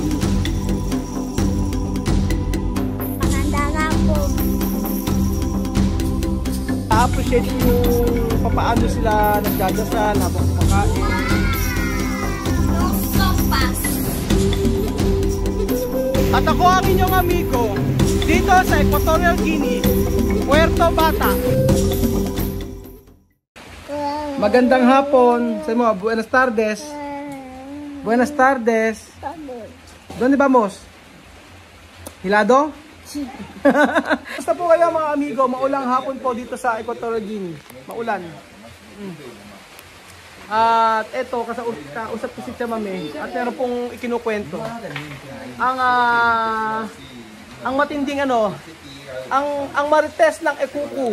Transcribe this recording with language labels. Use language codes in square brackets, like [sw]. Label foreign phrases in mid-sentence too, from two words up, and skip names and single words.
[tl] appreciate yung papaano sila nagdadasal habang kumakain. At ako ang inyong amigo dito sa Equatorial Guinea, Puerto Bata. Magandang hapon sa mo, [es] buenas tardes. Buenas tardes. ¿Dónde vamos? Hilado? [tl] Basta po kayo mga amigo, maulang hapon po dito sa Equatorial Guinea. Maulan. At eto, kausap ko si Chamame at meron pong ikinukwento. Ang matinding ang marites ng ekuku.